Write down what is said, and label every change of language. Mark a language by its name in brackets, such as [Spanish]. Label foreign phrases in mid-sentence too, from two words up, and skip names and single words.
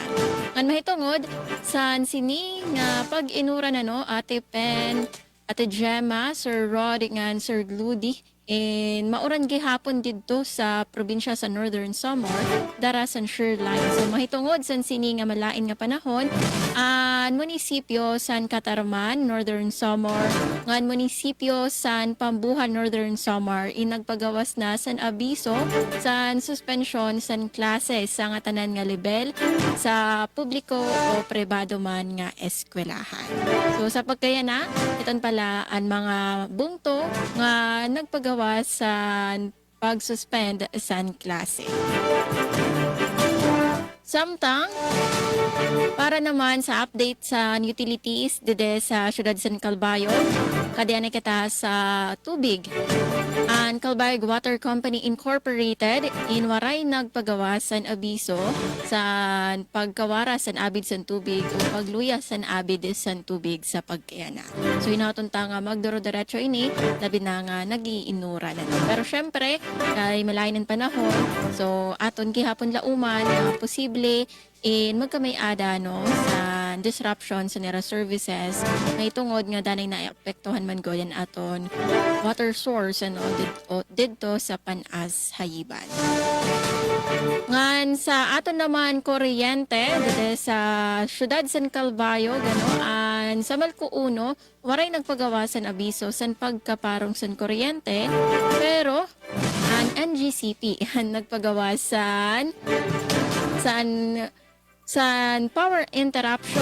[Waray] Ngan mahitungod, san sini nga pag-inuran Ate Pen, Ate Gemma, Sir Rod, ngan Sir Gludi, and mauran gihapon didto sa probinsya sa Northern Samar, dara san shoreline. So mahitungod san sini nga malain nga panahon, an munisipyo san Katarman, Northern Samar, ngan munisipyo san Pambuhan, Northern Samar, inagpagawas na san abiso san suspension san klase sa nga tanan nga level sa publiko o pribado man nga eskwelahan. So sa pagkaya na, iton pala ang mga bungto nga nagpagawas sa pag-suspend sa klase. Samtang, para naman sa update sa utilities dede sa Syudad San Calbayog, kadiyan kita sa tubig. Ang Calbayog Water Company Incorporated inwaray nagpagawas san abiso sa pagkawara san abid san tubig o pagluya san abid san tubig sa pagkayana. So inatunta nga magduro-diretso ini, labi na nga nagiinura na. Pero syempre, kay malayan ng panahon, so aton gihapon lauman na posible magkamay ada sa disruption sa nera services na itungod nga danay naapektuhan man goyan aton water source didto sa Panas Hayiban. Ngan sa aton naman kuryente dito sa Syudad San Calbayog an sa Malco 1 waray nagpagawasan abiso san pagkaparong san kuryente, pero ang NGCP nagpagawasan san [English] power interruption.